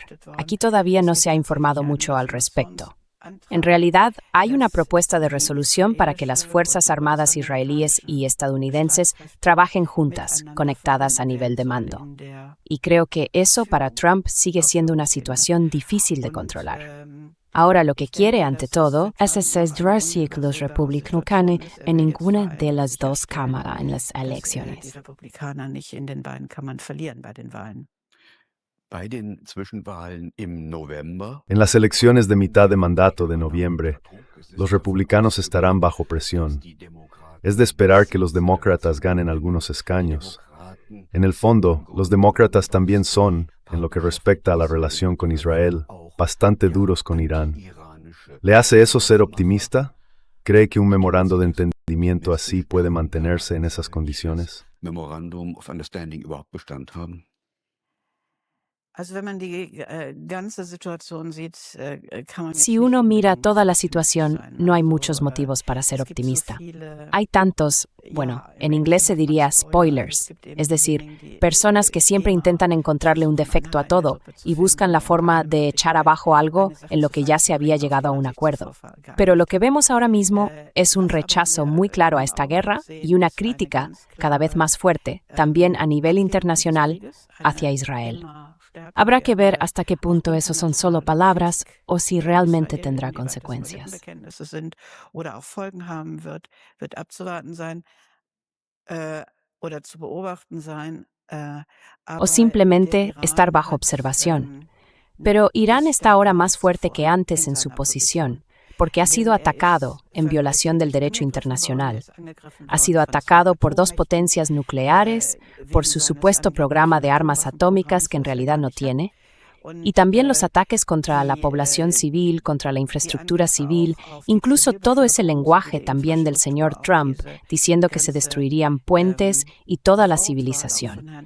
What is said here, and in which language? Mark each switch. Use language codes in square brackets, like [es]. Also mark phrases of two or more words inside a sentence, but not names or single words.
[es] Aquí todavía no se ha informado mucho al respecto. En realidad, hay una propuesta de resolución para que las Fuerzas Armadas israelíes y estadounidenses trabajen juntas, conectadas a nivel de mando. Y creo que eso para Trump sigue siendo una situación difícil de controlar. Ahora lo que quiere, ante todo, es asegurarse que los republicanos ganen en ninguna de las dos cámaras en las [de] Die [es] elecciones. [de] Republikaner nicht in den beiden Kammern verlieren bei den Wahlen. Bei den Zwischenwahlen im November [es] En las elecciones de mitad de mandato de noviembre, los republicanos estarán bajo presión. Es de esperar que los demócratas ganen algunos escaños. En el fondo, los demócratas también son, en lo que respecta a la relación con Israel, bastante duros con Irán. ¿Le hace eso ser optimista? ¿Cree que un memorando de entendimiento así puede mantenerse en esas condiciones? [en] Memorandum of Understanding [de] überhaupt Bestand haben? Also, wenn man die, ganze Situation sieht, kann man jetzt [es] Si [de] nicht [es] uno mira [de] unbedingt [es] toda la [de] optimistisch [es] situación, [de] sein. [es] no hay [de] Also, [es] muchos motivos para ser [de] es gibt so [es] optimista. [de] viele, [es] Hay tantos, bueno, en inglés se diría spoilers, es decir, personas que siempre intentan encontrarle un defecto a todo y buscan la forma de echar abajo algo en lo que ya se había llegado a un acuerdo. Pero lo que vemos ahora mismo es un rechazo muy claro a esta guerra y una crítica cada vez más fuerte, también a nivel internacional, hacia Israel. Habrá que ver hasta qué punto eso son solo palabras o si realmente tendrá consecuencias. [de] Oder auch Folgen haben wird abzuwarten sein, oder zu beobachten sein. [es] O simplemente estar bajo observación. Pero Irán está ahora más fuerte que antes en su posición, porque ha sido atacado en violación del derecho internacional. Ha sido atacado por dos potencias nucleares, por su supuesto programa de armas atómicas que en realidad no tiene, y también los ataques contra la población civil, contra la infraestructura civil, incluso todo ese lenguaje también del señor Trump, diciendo que se destruirían puentes y toda la civilización.